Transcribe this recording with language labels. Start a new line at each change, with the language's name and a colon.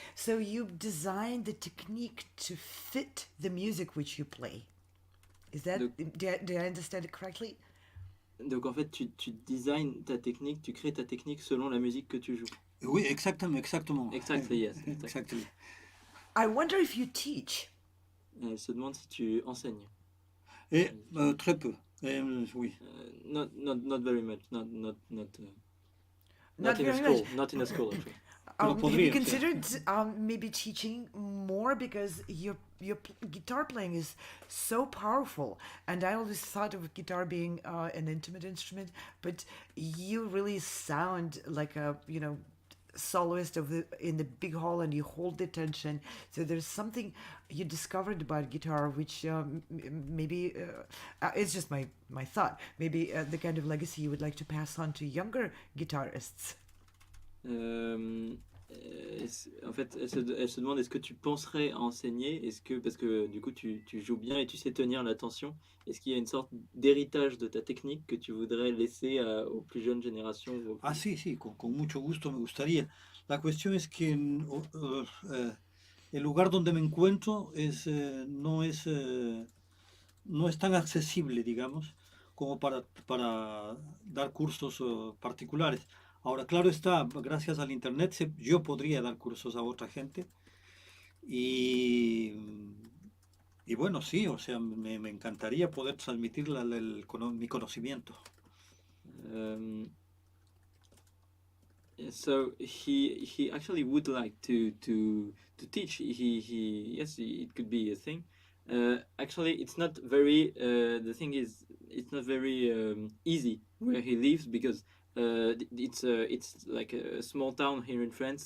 English: So you designed the technique to fit the music which you play. Is that do I understand it correctly?
French: Donc en fait, tu designs ta technique, tu crées ta technique selon la musique que tu joues. Oui, exactement.
English: Exactly, yes. Exactly. I wonder if you teach.
French: Elle se demande si tu enseignes. Et très peu. Oui.
English: Not very much. Not Not in a very school. much. Not in a school, actually. Have you
Spanish: podría, sí.
English: considered maybe teaching more because your guitar playing is so powerful, and I always thought of guitar being an intimate instrument, but you really sound like a soloist in the big hall and you hold the tension. So there's something you discovered about guitar, which maybe it's just my thought. Maybe the kind of legacy you would like to pass on to younger guitarists.
French: Euh, En fait, elle se demande est-ce que tu penserais à enseigner? Est-ce que, parce que du coup, tu joues bien et tu sais tenir l'attention, est-ce qu'il y a une sorte d'héritage de ta technique que tu voudrais laisser aux plus jeunes générations
Spanish: Ah, sí, sí, con mucho gusto me gustaría. La cuestión es que el lugar donde me encuentro no es tan accesible, digamos, como para dar cursos particulares. Ahora, claro está, gracias al Internet yo podría dar cursos a otra gente y, y bueno, sí, o sea, me encantaría poder transmitir mi conocimiento.
English: Um, So he actually would like to teach. Yes, it could be a thing. Actually, it's not very. The thing is, it's not very easy where he lives because it's like a small town here in France.